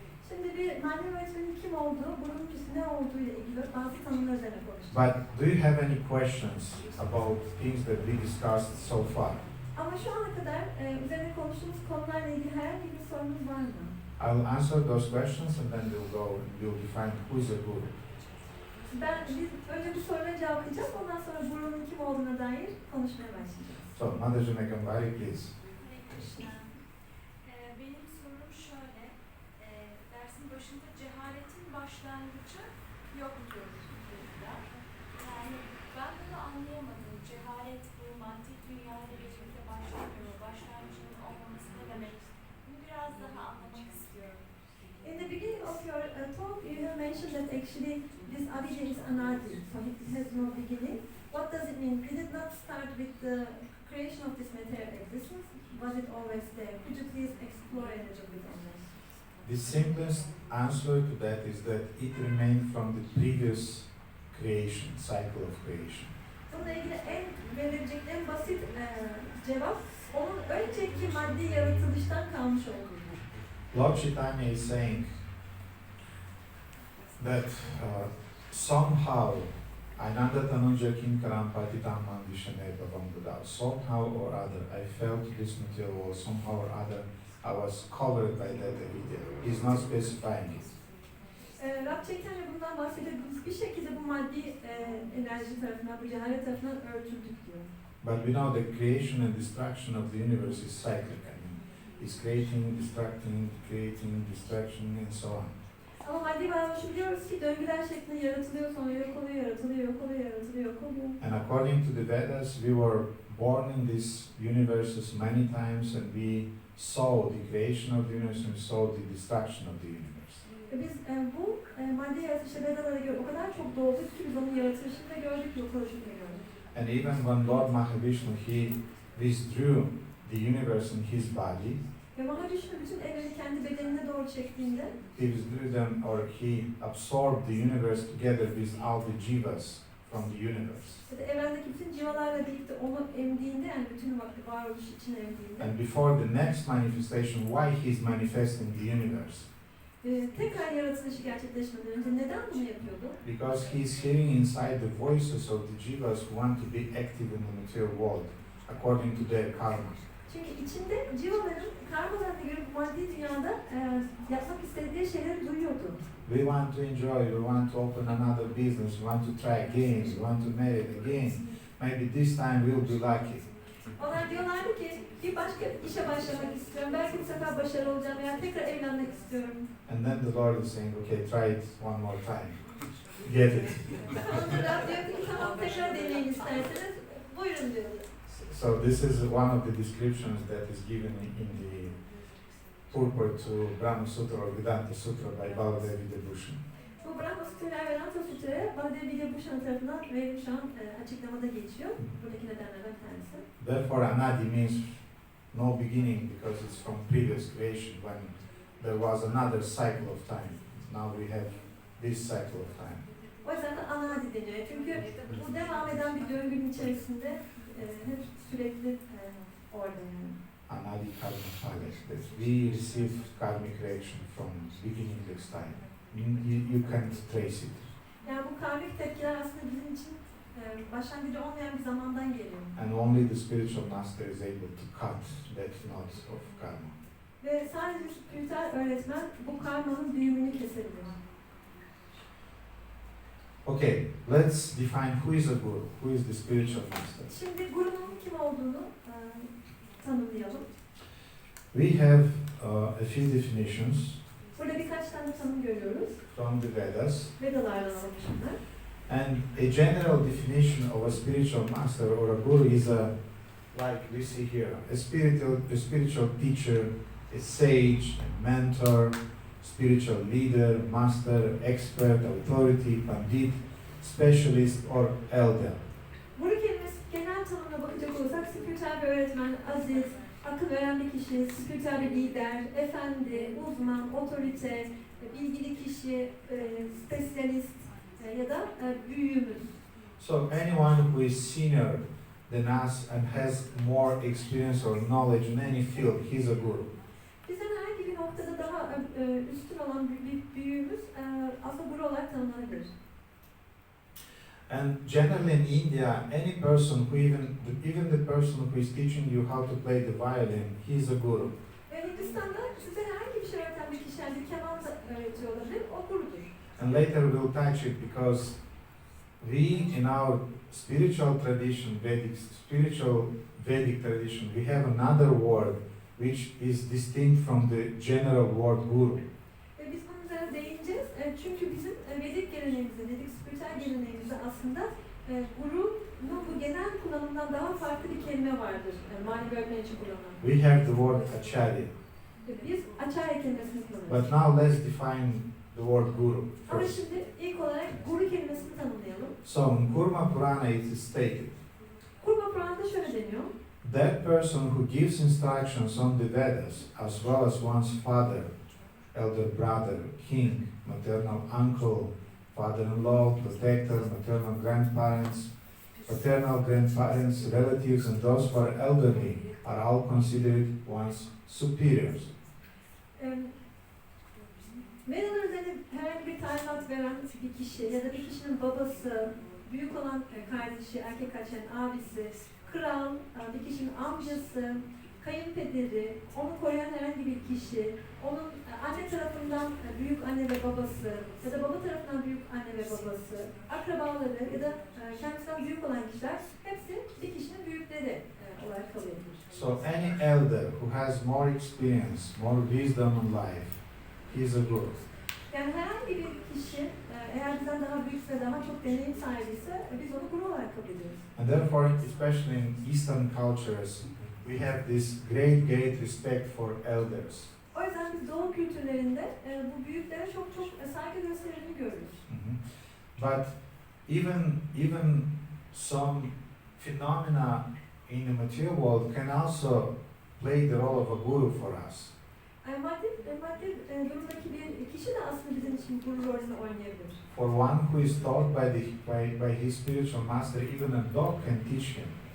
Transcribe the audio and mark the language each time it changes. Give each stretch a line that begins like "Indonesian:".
Turkish: Şimdi bir manevi öğretmenin kim olduğu, bunun ne olduğu ile ilgili bazı tanımlar üzerine konuşacağız.
English: But do you have any questions about things that we discussed so far?
Turkish: Ama şu ana kadar üzerine konuştuğumuz konularla ilgili herhangi bir sorunuz var mı?
English: I'll answer those questions and then we'll go and we'll define who is a guru.
Turkish: Biz önce bu sorulara cevaplayacağız, ondan sonra gurunun kim olduğuna dair konuşmaya başlayacağız.
English: So, Mataji Megambari, please. Krishna.
Turkish: Benim sorum şöyle, dersin başında cehaletin başlangıcı yok diyoruz burada. Yani ben bunu anlayamadım. Cehalet bu maddi dünyayla birlikte başlamıyor. Başlangıcının olmaması ne demek? Bunu biraz daha anlamak istiyorum.
English: In the beginning of your talk, you have mentioned that actually this Abhidya is anadi, so it has no beginning. What does it mean? Did it not start with the creation of this material existence? Was it always there? Could you please explore a little bit on this? The simplest answer to that is that it remained from the previous creation, cycle of creation.
Turkish: Bununla ilgili en verilecek en basit cevap, onun önceki maddi yaratılıştan kalmış olduğu.
English: Lord Chaitanya is saying that somehow
Sanskrit: Ainanda Tanuja Kinkaram Patitam Mandishane Bhavam Buddha,
English: somehow or other I felt this material world, somehow or other I was covered by that avidya. He's not specifying it.
Turkish: Rab Chaitanya bundan bahsediyor. Biz bir şekilde bu maddi enerji tarafından, bu cehalet tarafından örtüldük diyor.
English: But we know the creation and destruction of the universe is cyclic. I mean, it's creating, destructing, creating, destruction, and so on.
Turkish: Ama maddi varoluşu biliyoruz ki döngüler şeklinde yaratılıyor, sonra yok oluyor, yaratılıyor, yok oluyor, yaratılıyor, yok oluyor.
English: And according to the Vedas, we were born in these universes many times, and we saw the creation of the universe and we saw the destruction of the universe.
Turkish: Biz bu maddi yaratışa Vedalara göre o kadar çok doğduk ki biz onun yaratılışını da gördük, yok oluşunu da gördük.
English: And even when Lord Mahavishnu, he withdrew the universe in his body,
Turkish: Ve Mahavishnu bütün evreni kendi bedenine doğru çektiğinde,
English: he withdrew them, or he absorbed the universe together with all the jivas from the universe.
Turkish: ya da evrendeki bütün civalarla birlikte onu emdiğinde, yani bütün varoluş içine emdiğinde,
English: And before the next manifestation, why he's manifesting the universe?
Turkish: Tekrar yaratılışı gerçekleşmeden önce neden bunu yapıyordu?
English: Because he's hearing inside the voices of the jivas who want to be active in the material world, according to their karma.
Turkish: Çünkü içinde civaların karmalarına göre bu maddi dünyada yapmak istedikleri şeyleri duyuyordu.
English: We want to enjoy, we want to open another business, we want to try again, we want to marry again. Maybe this time we'll be lucky.
Turkish: Onlar diyorlardı ki bir başka işe başlamak istiyorum, belki bu sefer başarılı olacağım veya tekrar evlenmek istiyorum.
English: And then the Lord is saying, okay, try it one more time. Get it.
Turkish: Ondan diyor ki tamam tekrar deneyin isterseniz, buyurun diyor.
English: So this is one of the descriptions that is given in the purport to Brahma Sutra or Vedanta Sutra by Baladev Vidyabhushan.
Turkish: Bu Brahma Sutra ve Vedanta Sutra'ya Baladev Vidyabhushan tarafından verilmiş şu an açıklamada geçiyor. Buradaki nedenlerden bir tanesi.
English: Therefore, Anadi means no beginning because it's from previous creation when there was another cycle of time. Now we have this cycle of time.
Turkish: O yüzden de anadi deniyor. Çünkü bu devam eden bir döngünün içerisinde hep sürekli orada yani.
English: Anadi karma file. That we receive karmic reaction from beginning time. You can't trace it.
Turkish: Yani bu karmik tepkiler aslında bizim için başlangıcı olmayan bir zamandan geliyor.
English: And only the spiritual master is able to cut that knot of karma.
Turkish: Ve sadece spiritüel öğretmen bu karmanın düğümünü kesebilir.
English: Okay, let's define who is a guru, who is the spiritual master.
Turkish: Şimdi gurunun kim olduğunu tanımlayalım.
English: We have a few definitions
Turkish: Burada birkaç tane tanım görüyoruz.
English: from the Vedas.
Turkish: Vedalardan alınmışlar.
English: And a general definition of a spiritual master or a guru is like we see here, a spiritual teacher, a sage, a mentor, spiritual leader, master, expert, authority, pandit, specialist or elder.
Turkish: Guru kelimesi genel tanımına bakacak olursak spiritüel bir öğretmen, aziz, akıl veren bir kişi, spiritüel bir lider, efendi, uzman, otorite, bilgili kişi, spesyalist ya da büyüğümüz.
English: So anyone who is senior than us and has more experience or knowledge in any field, he's a guru.
Turkish: Bizden herhangi bir noktada daha üstün olan bir büyüğümüz aslında guru olarak tanımlanabilir.
English: And generally in India, any person who even the person who is teaching you how to play the violin, he is a guru.
Turkish: Ve Hindistan'da size herhangi bir şey öğreten bir kişi, yani bir keman da öğretiyor olabilir, o gurudur.
English: And later we'll touch it because we in our spiritual tradition, Vedic tradition, we have another word which is distinct from the general word guru.
Turkish: Ve biz bunun üzerine değineceğiz. Çünkü bizim Vedik geleneğimizde, Vedik spiritüel geleneğimizde aslında gurunun bu genel kullanımdan daha farklı bir kelime vardır. Manevi öğretmen için kullanılan.
English: We have the word acharya.
Turkish: Biz acharya kelimesini kullanıyoruz.
English: But now let's define the word guru
Turkish: Ama
English: first.
Turkish: şimdi ilk olarak guru kelimesini tanımlayalım.
English: So in Kurma Purana it is stated,
Turkish: Kurma Puran'da şöyle deniyor.
English: that person who gives instructions on the Vedas, as well as one's father, elder brother, king, maternal uncle, father-in-law, protector, maternal grandparents, paternal grandparents, relatives, and those who are elderly are all considered one's superiors.
Turkish: Vedalar üzerine herhangi bir talimat veren bir kişi ya da bir kişinin babası, büyük olan kardeşi, erkek kardeşinin abisi, kral, bir kişinin amcası, kayınpederi, onu koruyan herhangi bir kişi, onun anne tarafından büyük anne ve babası ya da baba tarafından büyük anne ve babası, akrabaları ya da kendisinden büyük olan kişiler hepsi bir kişinin büyükleri olarak kabul edilir.
English: So any elder who has more experience, more wisdom in life, he is a guru.
Turkish: Yani herhangi bir kişi eğer bizden daha büyükse, daha çok deneyim sahibiyse biz onu guru olarak kabul ediyoruz.
English: And therefore, especially in Eastern cultures, we have this great respect for elders.
Turkish: O yüzden biz Doğu kültürlerinde bu büyüklere çok saygı gösterildiğini görürüz.
English: But even some phenomena in the material world can also play the role of a guru for us.
Turkish: Maddi durumdaki bir kişi de aslında bizim için guru rolünü oynayabilir.
English: For one who is taught by his spiritual master, even a dog can teach him.